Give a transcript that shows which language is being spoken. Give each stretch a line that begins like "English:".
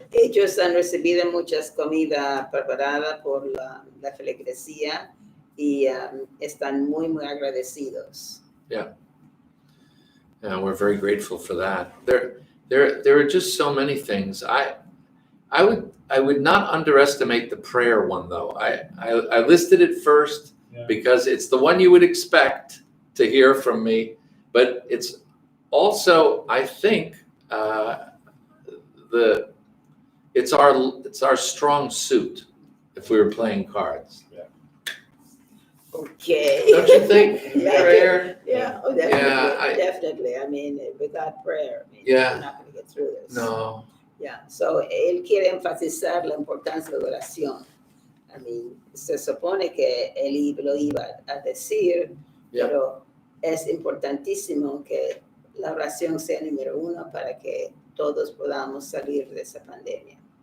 Spanish: Ellos han recibido muchas comidas preparadas por la feligresía y están muy, muy agradecidos.
English: Yeah. And we're very grateful for that. There are just so many things. I would not underestimate the prayer one, though. I listed it first because it's the one you would expect to hear from me, but it's also, I think, it's our strong suit if we were playing cards. Okay. Don't you think? Yeah, Prayer. Yeah, oh, definitely. Yeah, Definitely. I mean, without prayer, Yeah. we're not going to get through this. No. Yeah.
Spanish: So él quiere enfatizar la importancia de la oración.
English: I mean,
Spanish: se supone que él lo iba a decir,
English: Yeah.
Spanish: pero es importantísimo que la oración sea número uno para que todos podamos salir de esa pandemia.